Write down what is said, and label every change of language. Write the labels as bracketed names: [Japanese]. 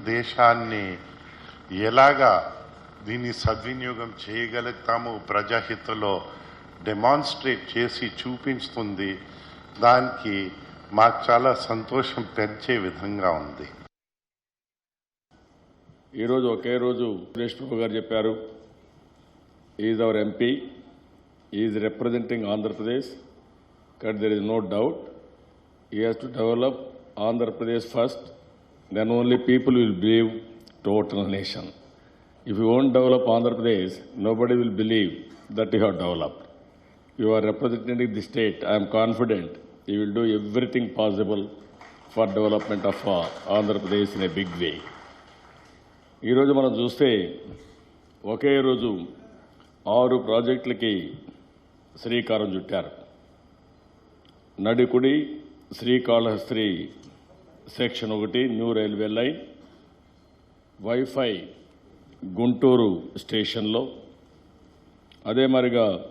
[Telugu] దేశాన్ని ఎలాగా దీన్ని సద్వినియోగం చేయగలుగుతాము ప్రజాహితలో డెమాన్స్ట్రేట్ చేసి చూపించుతుంది. దానికి మాకు చాలా సంతోషం పెంచే విధంగా ఉంది. ఈరోజు ఒకే రోజు సురేష్ ప్రభు గారు చెప్పారు, [English] Is our MP, is representing Andhra Pradesh. But there is no doubt he has to develop Andhra Pradesh first, then only people will believe total nation. If you won't develop Andhra Pradesh, nobody will believe that you have developed. You are representing the state. I am confident you will do everything possible for development of Andhra Pradesh in a big way. [Telugu] ఈ రోజు మనం చూస్తే ఒకే రోజు 6 ప్రాజెక్టులకి శ్రీకారం చుట్టారు. Nadikudi Srikalahasti section 1 new railway line, wifi Guntur స్టేషన్లో, అదే మరిగా